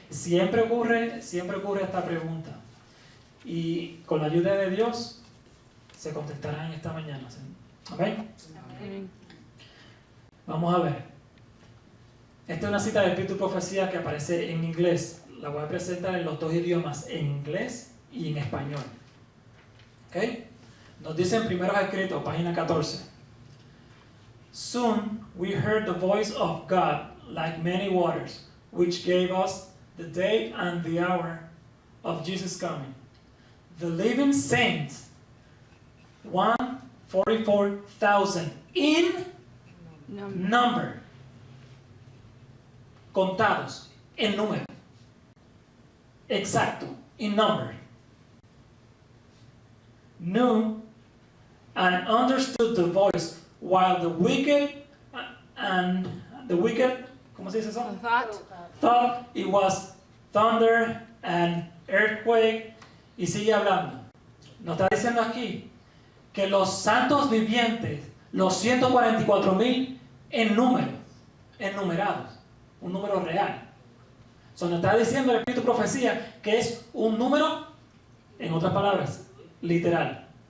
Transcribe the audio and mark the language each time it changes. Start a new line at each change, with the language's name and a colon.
Spanish: Siempre ocurre esta pregunta. Y con la ayuda de Dios se contestará en esta mañana. ¿Amén? Amén. Vamos a ver. Esta es una cita del Espíritu y Profecía que aparece en inglés. La voy a presentar en los dos idiomas, en inglés y en español. ¿Okay? Nos dice en Primeros Escritos, página 14.
English: Soon we heard the voice of God like many waters, which gave us the day and the hour of Jesus' coming. The living saints, 144,000 in number,
Spanish: contados en número, exacto,
English: in number, knew and understood the voice, while the wicked,
Spanish: ¿cómo se dice eso?
English: Thought it was thunder and earthquake.
Spanish: Y sigue hablando. Nos está diciendo aquí que los santos vivientes, los 144,000 en número, enumerados, un número real. Nos está diciendo el Espíritu Profecía que es un número, en otras palabras, literal.